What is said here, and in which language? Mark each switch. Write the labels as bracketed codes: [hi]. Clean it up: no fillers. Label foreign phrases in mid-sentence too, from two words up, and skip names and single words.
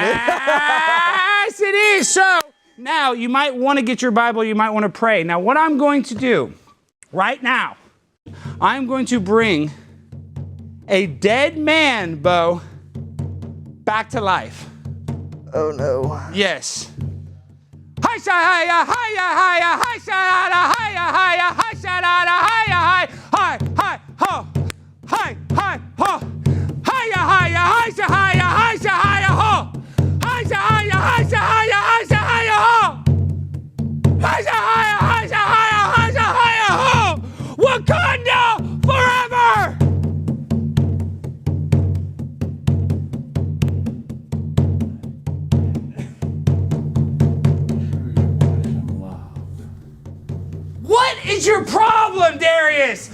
[en] Yes, it is. So now you might want to get your Bible. You might want to pray. Now, what I'm going to do right now, I'm going to bring a dead man, Bo, back to life. Oh, no. Yes. Hi, hi, hi, hi, hi, hi, hi, hi, hi, hi, hi, ho, hi, hi, ho. Hiya, hiya, hiya, hiya, hiya, hiya, ho. Hiya, hiya, hiya, hiya, hiya, hiya, ho. Hiya, hiya, hiya, hiya, hiya, hiya, ho. Wakanda forever. What is your problem, Darius?